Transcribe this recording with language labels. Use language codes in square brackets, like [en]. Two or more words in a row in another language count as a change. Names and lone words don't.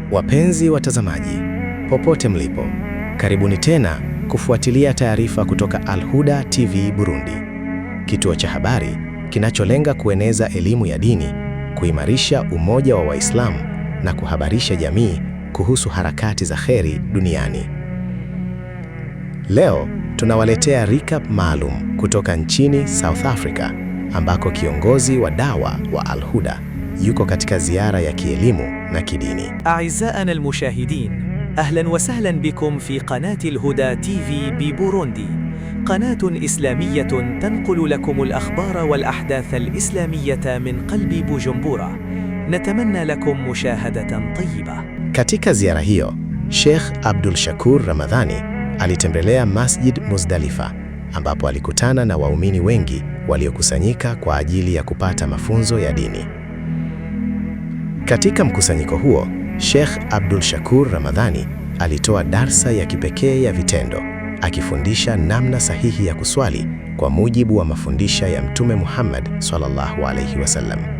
[sw] Wapenzi watazamaji, popote mlipo, karibuni tena kufuatilia taarifa kutoka Al-Huda TV Burundi, kituo cha habari kinacholenga kueneza elimu ya dini, kuimarisha umoja wa Waislamu na kuhabarisha jamii kuhusu harakati za kheri duniani. Leo tunawaletea recap maalum kutoka nchini South Africa, ambako kiongozi wa dawa wa Al-Huda yuko katika ziara ya kielimu na kidini. [ar] أعزائنا المشاهدين، أهلا وسهلا بكم في قناة الهدى تيفي ببوروندي، قناة إسلامية تنقل لكم الأخبار والأحداث الإسلامية من قلب بوجمبورا. نتمنى لكم مشاهدة طيبة. [sw] Katika ziara hiyo, Sheikh Abdul Shakur Ramadhani alitembelea Masjid Muzdalifa, ambapo alikutana na waumini wengi waliokusanyika kwa ajili ya kupata mafunzo ya dini. Katika mkusanyiko huo, Sheikh Abdul Shakur Ramadhani alitoa darsa ya kipekee ya vitendo, akifundisha namna sahihi ya kuswali kwa mujibu wa mafundisho ya Mtume Muhammad [ar] صلى الله عليه وسلم.